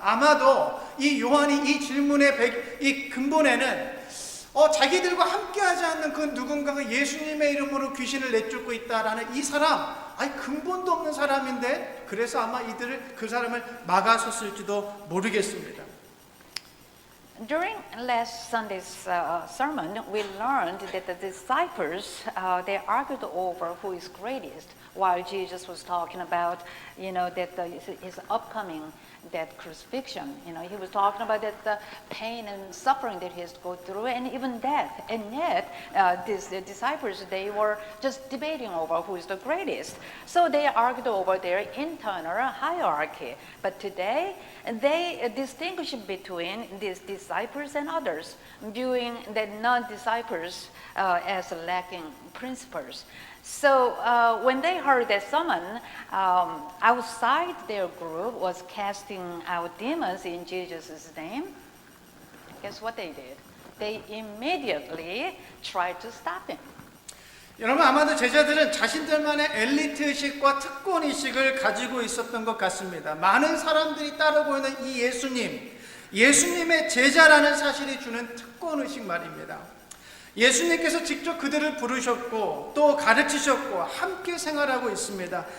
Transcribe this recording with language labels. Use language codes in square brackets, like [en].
[ko] 아마도 이 요한이 이 질문의 이 근본에는 자기들과 함께하지 않는 그 누군가가 예수님의 이름으로 귀신을 내쫓고 있다라는 이 사람, 근본도 없는 사람인데 그래서 아마 그 사람을 막아섰을지도 모르겠습니다. [en] During last Sunday's sermon, we learned that the disciples, they argued over who is greatest, while Jesus was talking about, that his upcoming that crucifixion. He was talking about that the pain and suffering that he has to go through, and even death. And yet, these disciples, they were just debating over who is the greatest. So they argued over their internal hierarchy. But today, they distinguish between these disciples and others, viewing the non-disciples as lacking principles. So when they heard that someone outside their group was casting out demons in Jesus' name, guess what they did? They immediately tried to stop him. [ko] 여러분, 아마도 제자들은 자신들만의 엘리트의식과 특권의식을 가지고 있었던 것 같습니다. 많은 사람들이 따르고 있는 이 예수님의 제자라는 사실이 주는 특권의식 말입니다. 예수님께서 직접 그들을 부르셨고 또 가르치셨고 함께 생활하고 있습니다.